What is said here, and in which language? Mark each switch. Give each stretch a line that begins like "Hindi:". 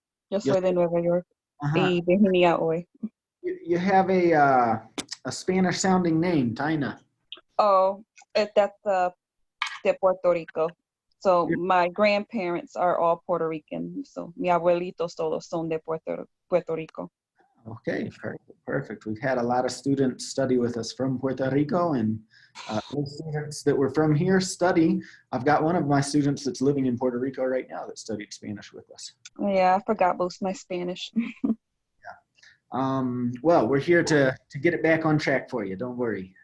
Spanish: Yo soy de Nueva York y Virginia hoy.
English: You have a Spanish sounding name, Taina. Oh, that's de Puerto Rico. So my grandparents are all Puerto Rican.
Spanish: So mi abuelitos todos son de Puerto Rico.
English: Okay, perfect. We've had a lot of students study with us from Puerto Rico, and those students that were from here study. I've got one of my students that's living in Puerto Rico right now that studied Spanish with us. Yeah, I forgot most of my Spanish. Well, we're here to get it back on track for you. Don't worry.